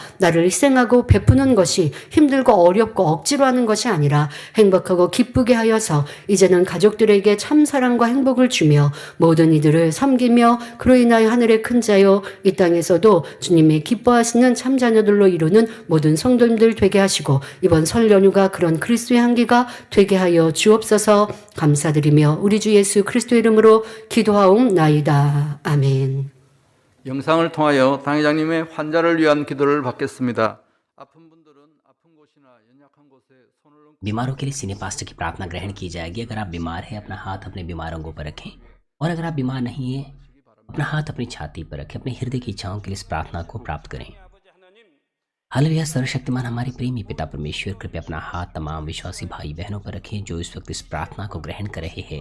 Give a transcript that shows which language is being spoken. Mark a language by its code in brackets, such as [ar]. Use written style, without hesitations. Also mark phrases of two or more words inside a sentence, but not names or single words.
[ko] 나를 희생하고 베푸는 것이 힘들고 어렵고 억지로 하는 것이 아니라 행복하고 기쁘게 하여서 이제는 가족들에게 참 사랑과 행복을 주며 모든 이들을 섬기며 그로 인하여 하늘의 큰 자요 이 땅에서도 주님이 기뻐하시는 참 자녀들로 이루는 모든 성도님들 되게 하시고 이번 설 연휴가 그런 그리스도의 향기가 되게 하여 주옵소서. 감사드리며 우리 주 예수 그리스도의 이름으로 기도하옵나이다. 아멘. 영상을 통하여 당회장님의 환자를 위한 기도를 받겠습니다. 아픈 분들은 아픈 곳이나 연약한 곳에 손을 얹고 [hi] बीमारों के लिए [en] senior pastor [hi] की प्रार्थना ग्रहण की जाएगी। अगर आप बीमार हैं, अपना हाथ अपने बीमार अंगों पर रखें, और अगर आप बीमार नहीं हैं, अपना हाथ अपनी छाती पर रखें। अपने हृदय की इच्छाओं के लिए इस प्रार्थना को प्राप्त करें। हालेलुया। सर्वशक्तिमान हमारे प्रेमी पिता परमेश्वर, कृपया अपना हाथ तमाम विश्वासी भाई बहनों पर रखें जो इस वक्त इस प्रार्थना को ग्रहण कर रहे हैं।